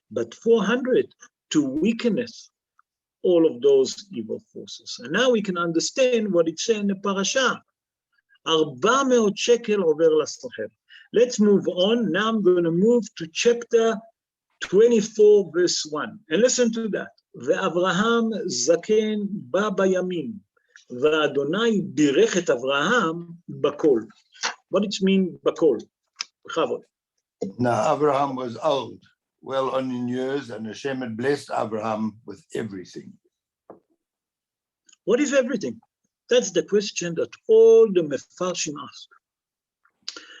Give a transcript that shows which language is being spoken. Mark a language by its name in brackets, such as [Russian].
[English] But 400 to weakness all of those evil forces. And now we can understand what it says in the parasha. 400 shekel over l'socher. Let's move on. Now I'm going to move to chapter 24, verse 1. And listen to that. [Hebrew] ואברהם זקן בא בימים, ואדוני בירך את אברהם בכל. [English] What it mean בכל? [Hebrew] בכבוד. [English] Now Abraham was old, well on in years, and Hashem had blessed Abraham with everything. What is everything? That's the question that all the Mefarshim ask.